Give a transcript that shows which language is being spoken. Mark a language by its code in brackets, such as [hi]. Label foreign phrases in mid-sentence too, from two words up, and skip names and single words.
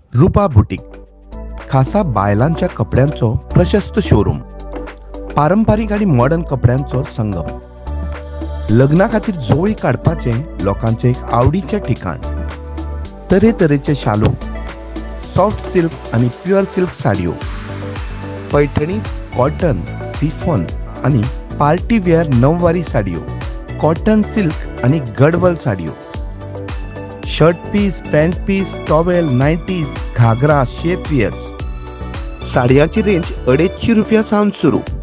[kok] रूपा बुटीक खासा बायलांच्या कपड्यांचो प्रशस्त शोरूम, पारंपारिक आणि मॉडर्न कपड्यांचो संगम, लग्ना खातीर जोळी काडपाचे लोकांचे एक आवडीचे ठिकाण, तरेतरेचे शालू, [en] soft silk [kok] आणि [en] pure silk [kok] साडयो, पैठणी, [en] cotton, chiffon [kok] आणि [en] party wear [kok] नववारी साडयो, [en] cotton silk [kok] आणि गडवल साडयो, [en] shirt piece, pant piece, towel, nighties, [kok] घागरा, [en] shape wears, [kok] साडयांची रेंज ₹250 सावन सुरू।